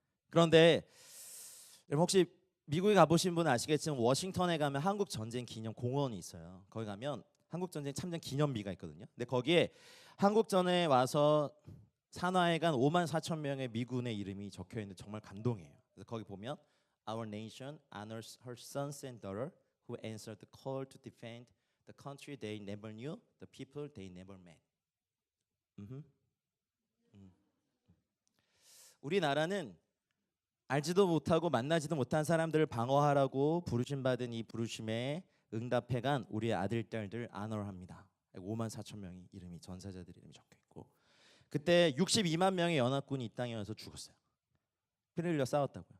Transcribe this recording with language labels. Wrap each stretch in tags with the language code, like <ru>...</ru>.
<ko>그런데 여러분 혹시 미국에 가보신 분은 아시겠지만 워싱턴에 가면 한국 전쟁 기념 공원이 있어요. 거기 가면 한국 전쟁 참전 기념비가 있거든요. 근데 거기에 한국전에 와서 산화에 간 5만 4천 명의 미군의 이름이 적혀 있는데 정말 감동이에요. 그래서 거기 보면</ko> <en>Our nation honors her sons and daughters who answered the call to defend the country they never knew, the people they never met. 음흠.</en> <ko>우리나라는 알지도 못하고 만나지도 못한 사람들을 방어하라고 부르심 받은 이 부르심에 응답해간 우리의 아들 딸들 아너합니다. 5만 4천 명이 이름이 전사자들 이름이 적혀 있고 그때 62만 명의 연합군이 이 땅에 와서 죽었어요. 피를 흘려 싸웠다고요.</ko>